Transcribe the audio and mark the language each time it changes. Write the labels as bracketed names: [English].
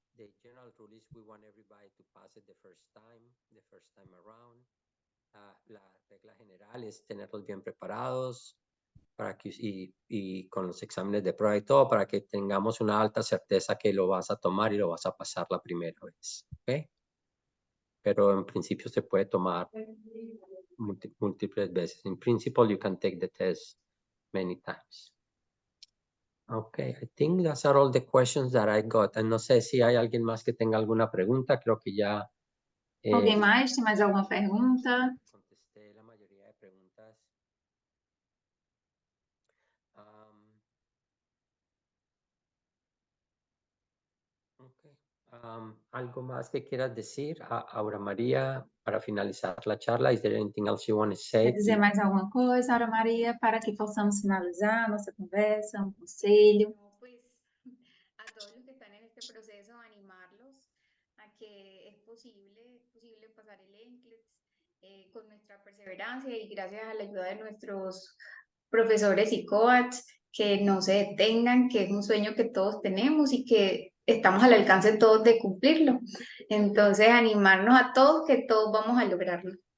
[English] The general rule is we want everybody to pass it the first time around. [Spanish] La regla general es tenerlos bien preparados para que, y con los exámenes de prueba y todo, para que tengamos una alta certeza que lo vas a tomar y lo vas a pasar la primera vez. ¿Ok? Pero en principio se puede tomar múltiples veces. [English] In principle, you can take the test many times. Okay, I think that's are all the questions that I got. [Spanish] No sé si hay alguien más que tenga alguna pregunta. Creo que ya [Portuguese] Alguém mais? Tem mais alguma pergunta? [Spanish] contesté la mayoría de preguntas. Okay. ¿Algo más que quieras decir, Aura María, para finalizar la charla? [English] Is there anything else you want to say? [Portuguese] Quer dizer mais alguma coisa, Aura Maria, para que possamos finalizar nossa conversa, um conselho? [Spanish] No, pues a todos los que están en este proceso, animarlos a que es posible pasar el NCLEX con nuestra perseverancia y gracias a la ayuda de nuestros profesores y coaches, que no se detengan, que es un sueño que todos tenemos y que estamos al alcance todos de cumplirlo. Entonces, animarnos a todos, que todos vamos a lograrlo.